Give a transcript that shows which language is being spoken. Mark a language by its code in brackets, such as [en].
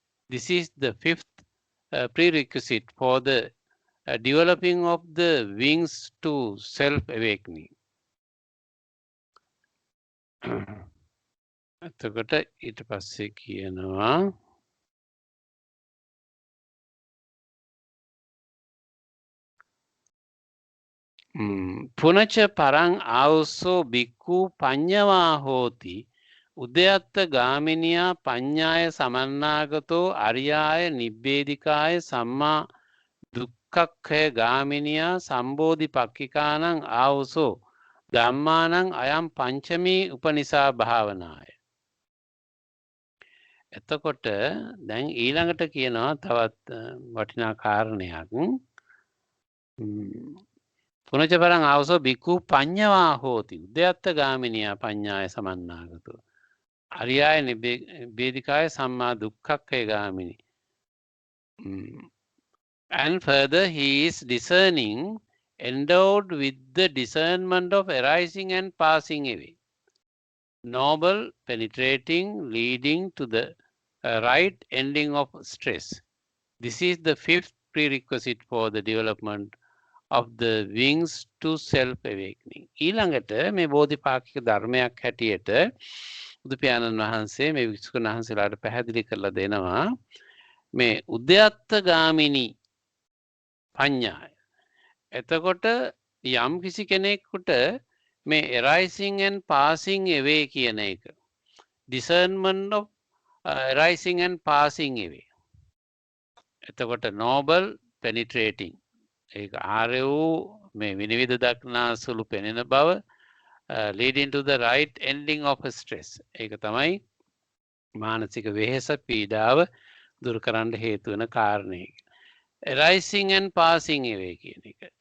[en] This is the fifth prerequisite for the developing of the wings to self-awakening. [si] එතකොට ඊට පස්සේ කියනවා [pi] පුනච පරං ආවුසෝ බික්ඛු පඤ්ඤවා හෝති උදයත්ත ගාමිනියා පඤ්ඤාය සමන්නාගතෝ අරියාය නිබ්බේධිකාය සම්මා දුක්ඛක්ඛය ගාමිනියා සම්බෝධිපක්ඛිකානං ආවුසෝ ධම්මානං අයම් පංචමී උපනිසා භාවනාය. [si] එතකොට දැන් ඊළඟට කියනවා තවත් වටිනා කාරණයක්. [pi] පුනච පරං ආවුසෝ බික්ඛු පඤ්ඤවා හෝති උදයත්ත ගාමිනියා පඤ්ඤාය සමන්නාගතෝ අරියාය නිබ්බේධිකාය සම්මා දුක්ඛක්ඛය ගාමිනී. [en] And further, he is discerning, endowed with the discernment of arising and passing away, noble, penetrating, leading to the right ending of stress. This is the fifth prerequisite for the development of the wings to self-awakening. [si] ඊළඟට මේ බෝධිපාක්ෂික ධර්මයක් හැටියට බුදු පියාණන් වහන්සේ මේ වික්ෂුන් වහන්සේලාට පැහැදිලි කරලා දෙනවා මේ උද්‍යත්ත ගාමිනී පඤ්ඤාය. එතකොට යම් කිසි කෙනෙකුට මේ [en] arising and passing away [si] කියන එක [en] discernment of arising and passing away. [si] එතකොට [en] noble penetrating [si] ඒක ආර්ය වූ මේ විනිවිද දක්නා සුළු පෙනෙන බව [en] leading to the right ending of a stress. [si] ඒක තමයි මානසික වෙහෙස පීඩාව දුරු කරන්න හේතු වෙන කාරණේ. [en] arising and passing away [si] කියන එක.